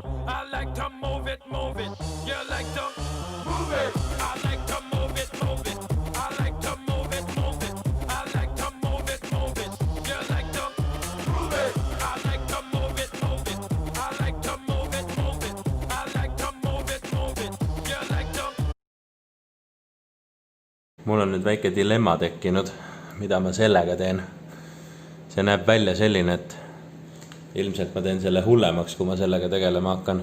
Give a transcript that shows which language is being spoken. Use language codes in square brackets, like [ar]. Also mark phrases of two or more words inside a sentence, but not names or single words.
[en] I like to move it, move it. You like to move it. I like to move it, move it. I like to move it, move it. I like to move it, move it. You like to move it. I like to move it, move it. I like to move it, move it. I like to move it, move it. You like to. [et] Mul on nüüd väike dilemma tekkinud, mida ma sellega teen. See näeb välja selline, et ilmselt ma teen selle hullemaks, kui ma sellega tegelema hakkan.